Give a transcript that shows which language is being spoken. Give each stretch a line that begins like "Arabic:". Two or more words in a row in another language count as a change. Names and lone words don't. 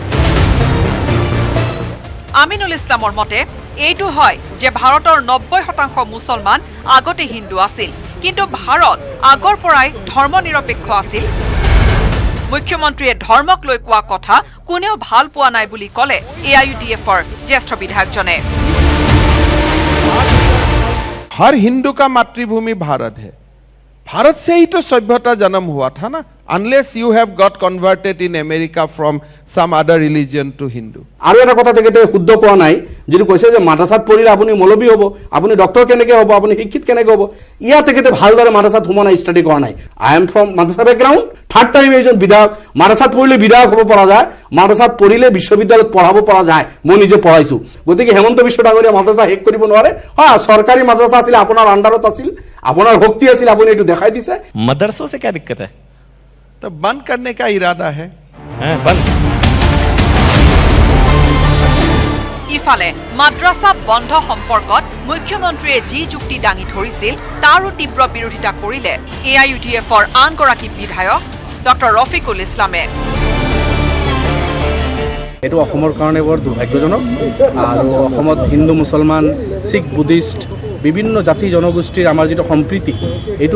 Assamese: আমিনুল ইছলামৰ মতে এইটো হয় যে ভাৰতৰ 90% মুছলমান আগতে হিন্দু আছিল, কিন্তু ভাৰত আগৰ পৰাই ধৰ্ম নিৰপেক্ষ আছিল। মুখ্যমন্ত্ৰীয়ে ধৰ্মক লৈ কোৱা কথা কোনেও ভাল পোৱা নাই বুলি ক'লে AIUDF-ৰ জ্যেষ্ঠ বিধায়কজনে।
Hindi: हर हिंदू का मातृभूमि भारत है। भारत से ही तो सभ्यता जन्म हुआ था ना।
English: unless you have got converted in America from some other religion to Hindu.
Assamese: আৰু এটা কথা তেখেতে শুদ্ধ কোৱা নাই যদি কৈছে যে মাদ্ৰাসাত পঢ়িলে আপুনি মৌলবী হ'ব আপুনি ডক্টৰ কেনেকৈ হ'ব আপুনি শিক্ষিত কেনেকৈ হ'ব ইয়াত তেখেতে ভালদৰে মাদ্ৰাসাত সোমোৱা নাই ষ্টাডি কৰা নাই
English: I am from madrasa background third time
Assamese: এজন বিধায়ক মাদ্ৰাসাত পঢ়িলে বিধায়ক হ'ব পৰা যায় মাদ্ৰাসাত পঢ়িলে বিশ্ববিদ্যালয়ত পঢ়াব পৰা যায় মই নিজে পঢ়াইছোঁ গতিকে হেমন্ত বিশ্ব ডাঙৰীয়া মাদ্ৰাসা শেষ কৰিব নোৱাৰে হয় চৰকাৰী মাদ্ৰাসা আছিল আপোনাৰ আণ্ডাৰত আছিল আপোনাৰ শক্তি আছিল আপুনি এইটো দেখাই দিছে
Hindi: मदरसों से क्या दिक्कत है तो बंद करने का इरादा है बंद
Assamese: ইফালে মাদ্ৰাসা বন্ধ সম্পৰ্কত মুখ্যমন্ত্ৰীয়ে যি যুক্তি দাঙি ধৰিছিল তাৰো তীব্ৰ বিৰোধিতা কৰিলে AIUDFৰ আনগৰাকী বিধায়ক ডক্টৰ ৰফিকুল ইছলামে এইটো অসমৰ কাৰণে বৰ দুৰ্ভাগ্যজনক আৰু অসমত হিন্দু মুছলমান শিখ বুদ্ধিষ্ট বিভিন্ন জাতি জনগোষ্ঠীৰ আমাৰ যিটো সম্প্ৰীতি এইটোক